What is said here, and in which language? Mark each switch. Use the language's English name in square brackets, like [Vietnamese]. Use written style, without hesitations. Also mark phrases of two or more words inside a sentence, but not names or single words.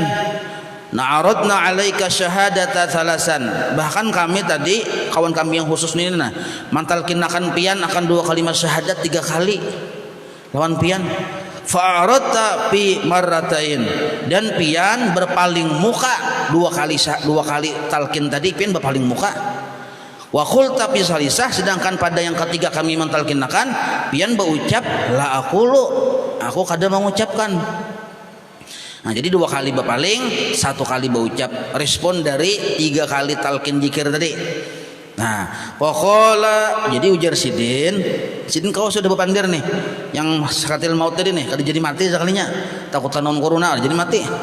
[Arabic] عرضنا عليك الشهادة ثلاثا, [Banjar] bahkan kami tadi kawan kami yang khusus ini nah mantalkinakan pian akan 2 kalimat syahadat 3 kali lawan pian. [Arabic] فأعرضت في مرتين, [Banjar] dan pian berpaling muka 2 kali talkin tadi pian berpaling muka. [Arabic] وقلت في الثالثة, [Banjar] sedangkan pada yang ketiga kami mentalkinakan pian berucap [Arabic] لا أقول, [Banjar] aku kada mengucapkan. Nah, jadi 2 kali berpaling, 1 kali berucap, respon dari 3 kali talkin zikir tadi. Nah, pokoknya jadi ujar sidin kau sudah berpandir nih, yang [Arabic] سكرة الموت [Banjar] tadi nih, kada jadi mati sekalinya, takut tanon corona jadi mati.